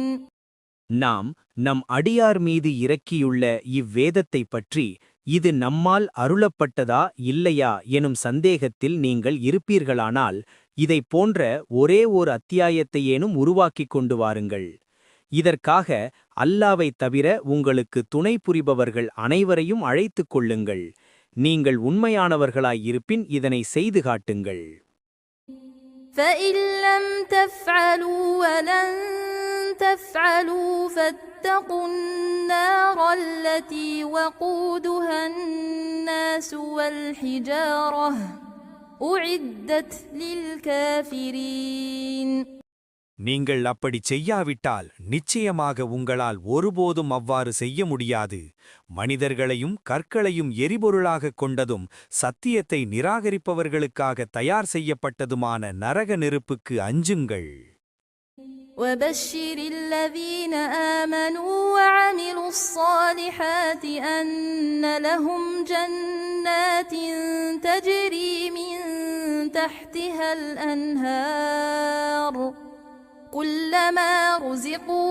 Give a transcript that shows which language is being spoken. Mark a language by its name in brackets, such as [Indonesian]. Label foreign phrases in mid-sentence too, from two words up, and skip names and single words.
[Tamil] நாம் நம் அடியார் மீது இறக்கியுள்ள இவ்வேதத்தைப் பற்றி இது நம்மால் அருளப்பட்டதா இல்லையா எனும் சந்தேகத்தில் நீங்கள் இருப்பீர்களானால் இதைப் போன்ற ஒரே ஓர் அத்தியாயத்தையேனும் உருவாக்கிக் கொண்டு வாருங்கள். இதற்காக அல்லாவைத் தவிர உங்களுக்கு துணை புரிபவர்கள் அனைவரையும் அழைத்துக் கொள்ளுங்கள். நீங்கள் உண்மையானவர்களாயிருப்பின் இதனை செய்து காட்டுங்கள். [Arabic] فَإِن لَّمْ تَفْعَلُوا وَلَن تَفْعَلُوا فَاتَّقُوا النَّارَ الَّتِي وَقُودُهَا النَّاسُ وَالْحِجَارَةُ أُعِدَّتْ لِلْكَافِرِينَ. [Tamil] நீங்கள் அப்படிச் செய்யாவிட்டால் நிச்சயமாக உங்களால் ஒருபோதும் அவ்வாறு செய்ய முடியாது. மனிதர்களையும் கற்களையும் எரிபொருளாகக் கொண்டதும் சத்தியத்தை நிராகரிப்பவர்களுக்காக தயார் செய்யப்பட்டதுமான நரக நெருப்புக்கு அஞ்சுங்கள். [Arabic] وَبَشِّرِ الَّذِينَ آمَنُوا وَعَمِلُوا الصَّالِحَاتِ أَنَّ لَهُمْ جَنَّاتٍ تَجْرِي مِن تَحْتِهَا الْأَنْهَارُ كُلَّمَا رُزِقُوا